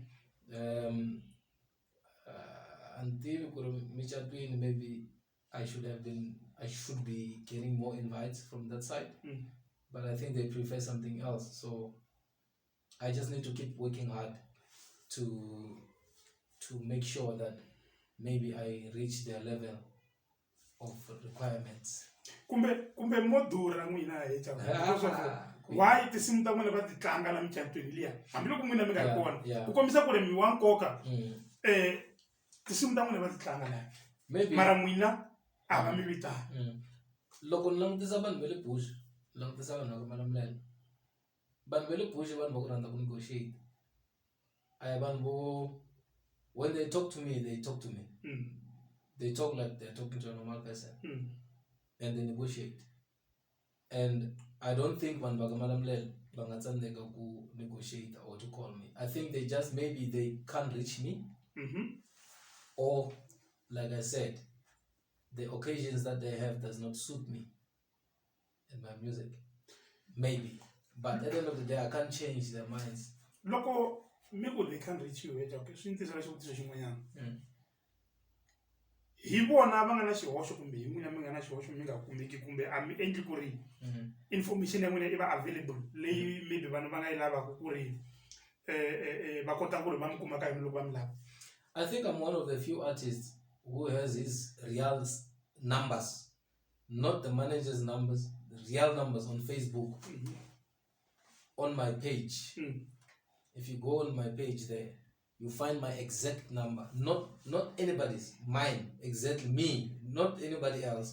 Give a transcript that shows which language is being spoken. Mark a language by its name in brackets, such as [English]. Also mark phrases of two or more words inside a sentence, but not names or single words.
[English] Until maybe I should be getting more invites from that side, but I think they prefer something else. So I just need to keep working hard to make sure that maybe I reach their level of requirements. [Tsonga] Kumbe modura n'wina hecha. Why tinsimu ta n'wina va ti tlanga la micatweni liya hambiloko n'wina mi nga ri kona ku kombisa ku ri mi wa nkoka tinsimu ta n'wina va ti tlanga la mara n'wina a va mi vitana. Loko ni langutisa vanhu va le bush langutisa vanhu va Makananise vanhu va le bush vanhu va ku rhandza ku negotiate a hi vanhu vo [English] when they talk to me they talk like they're talking to a normal person and they negotiate. And I don't think [Tsonga] vanhu va ka Makananise va nga tsandzeka ku negotiate [English] or to call me. I think they just maybe they can't reach me or like I said, the occasions that they have does not suit me and my music. Maybe. But at the end of the day, I can't change their minds. Loko maybe they can't reach you, okay? [Tsonga] So inti sala xivutiso xin'wanyana. Hi vona va nga na xihoxo kumbe hi n'wina mi nga na xihoxo mi nga kumeki kumbe a mi endli ku ri information ya n'wina yi va available leyi maybe vanhu va nga yi lavaka ku ri va kota ku ri va mi kuma ka yona loko va mi lava. [English] I think I'm one of the few artists who has his real numbers, not the manager's numbers, the real numbers on Facebook, on my page. If you go on my page there, you find my exact number, not anybody's, mine, exactly me, not anybody else.